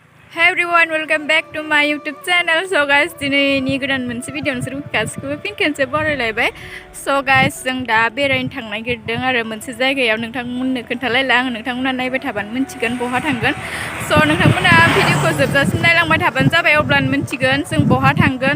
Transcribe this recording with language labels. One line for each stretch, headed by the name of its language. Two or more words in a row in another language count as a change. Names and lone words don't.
English: Hey everyone, welcome back to my YouTube channel. So guys,
Bodo: दिनैनि गोदान मोनसे भिडिअ नोंसोर गासिखौबो फिन खेबसे बरायलायबाय.
English: So guys,
Bodo: जों दा बेरायनो थांनो नागिरदों आरो मोनसे जायगायाव नोंथांमोननो खोन्थालायला आङो नोंथांमोना नायबाय थाबानो मिन्थिगोन बहा थांगोन. So नोंथांमोना भिडिअखौ जोबजासिम नायलांबाय थाबानो जाबाय अब्लानो मिन्थिगोन जों बहा थांगोन.